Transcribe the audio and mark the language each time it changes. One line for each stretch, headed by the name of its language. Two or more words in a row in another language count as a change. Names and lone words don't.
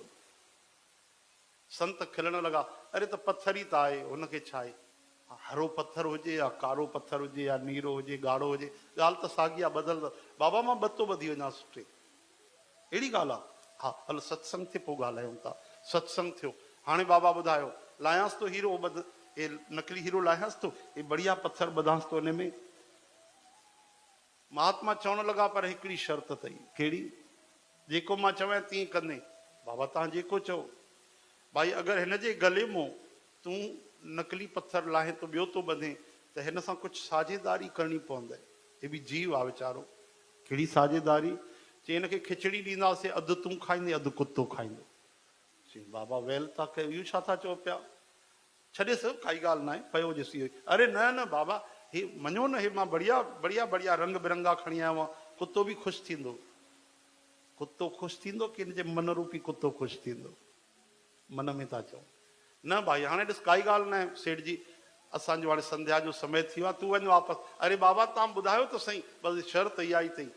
Sindhi: संत खिलण लॻा, अरे त पत्थर ई त आहे, हुनखे छा आहे, हरो पत्थर हुजे या कारो पत्थर हुजे या नीरो हुजे ॻाढ़ो हुजे, ॻाल्हि त साॻी आहे, बदल। बाबा मां ॿतो ॿधी वञा सुठे, अहिड़ी ॻाल्हि आहे। हा हल सत्संग ते पोइ ॻाल्हायूं था। सत्संग थियो। हाणे बाबा ॿुधायो लायांसि तो हीरो हे नकली हीरो लायांसि तो, हे बढ़िया पत्थर ॿधांसि तो हिन में। महात्मा चवण लॻा पर हिकिड़ी शर्त अथई। कहिड़ी? जेको मां चवां तीअं कंदे। बाबा तव्हां जेको चओ। भाई अगरि हिन जे गले मां तूं नकली पत्थर लाहे तो ॿियो तो ॿधे त हिन सां कुझु साझेदारी करणी पवंदई। हे बि जीव आहे वीचारो। कहिड़ी साझेदारी? चई हिनखे खिचड़ी ॾींदासीं, अधु तूं खाईंदे अधु कुतो खाईंदो। चई बाबा वेल था कयो, इहो छा था चओ पिया? छॾेसि काई ॻाल्हि न आहे, पयो ॾिसी। अरे न न बाबा हे मञो न, हे मां बढ़िया बढ़िया बढ़िया रंग बिरंगा खणी आयो आहियां, कुतो बि ख़ुशि थींदो। कुतो ख़ुशि थींदो कि हिन जे मन रूपी कुतो ख़ुशि थींदो? मन में था चओ। न भाई हाणे ॾिस काई ॻाल्हि न आहे सेठ जी, असांजो हाणे संध्या जो समय थी वियो आहे, तूं वञ वापसि। अरे बाबा तव्हां ॿुधायो त सही, बसि शर्त इहा ई अथई।